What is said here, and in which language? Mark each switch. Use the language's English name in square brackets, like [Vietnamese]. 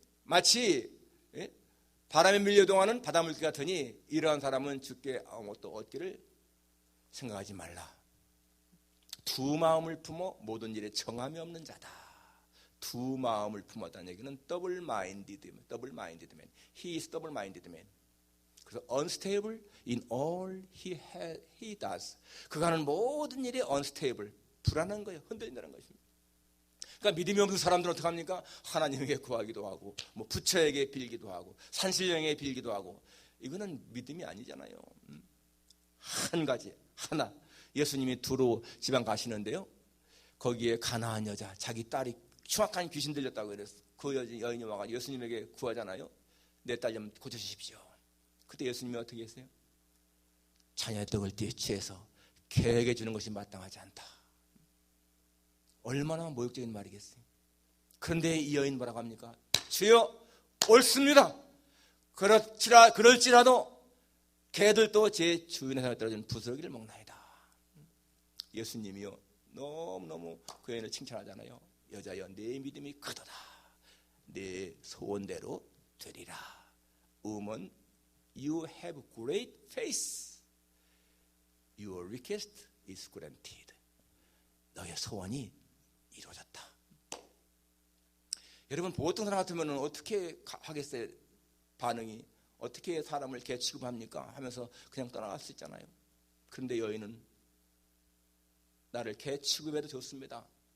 [Korean] 마치 바람에 밀려동하는 바닷물개 같으니 이러한 사람은 주께 아무것도 얻기를 생각하지 말라. 두 마음을 품어 모든 일에 정함이 없는 자다. 두 마음을 품었다는 얘기는 [English] double minded man. He is double minded man. 그래서 unstable in all he does. [Korean] 그가 하는 모든 일이 unstable, 불안한 거예요. 흔들린다는 것입니다. 그러니까 믿음이 없는 사람들은 어떻게 합니까? 하나님에게 구하기도 하고, 부처에게 빌기도 하고, 산신령에게 빌기도 하고. 이거는 믿음이 아니잖아요. 한 가지, 하나. 예수님이 두로 지방 가시는데요, 거기에 가나안 여자, 자기 딸이 흉악한 귀신 들렸다고 그랬어. 그 여인이 와가지고 예수님에게 구하잖아요. 내 딸 좀 고쳐주십시오. 그때 예수님이 어떻게 했어요? 자녀의 떡을 취해서 개에게 주는 것이 마땅하지 않다. 얼마나 모욕적인 말이겠어요. 그런데 이 여인 뭐라고 합니까? 주여, 옳습니다. 그럴지라도 개들도 제 주인의 손에 떨어진 부스러기를 먹나이다. 예수님이요, 너무너무 그 여인을 칭찬하잖아요. 여자여, 내 믿음이 크도다. 내 소원대로 되리라. [English] Woman, you have great faith. Your request is granted. [Korean] 너의 소원이 이루어졌다. 여러분, 보통 사람 같으면 어떻게 하겠어요? 반응이 어떻게 사람을 개 취급합니까? 하면서 그냥 떠나갈 수 있잖아요. 그런데 여인은 나를 개 취급해도 좋습니다.